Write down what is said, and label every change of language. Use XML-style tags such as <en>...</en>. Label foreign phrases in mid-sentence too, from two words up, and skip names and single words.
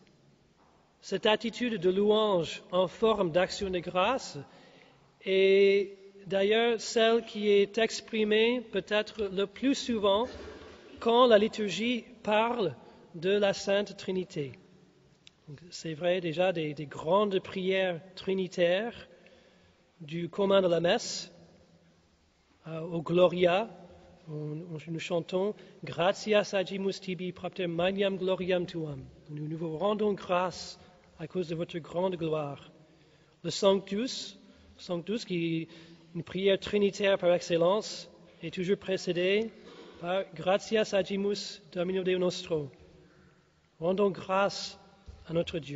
<fr>Cette attitude de louange en forme d'action de grâce est d'ailleurs celle qui est exprimée peut-être le plus souvent quand la liturgie parle de la Sainte Trinité. Donc, c'est vrai déjà des grandes prières trinitaires du commun de la messe, au Gloria, nous chantons «</fr> <la>Gratias agimus tibi propter magnam gloriam tuam ».</la> <fr>Nous vous rendons grâce à cause de votre grande gloire. Le Sanctus, qui est une prière trinitaire par excellence, est toujours précédé par «</fr> <la>Gratias agimus Domino Deo nostro ».</la> <fr>Rendons grâce à notre Dieu.</fr>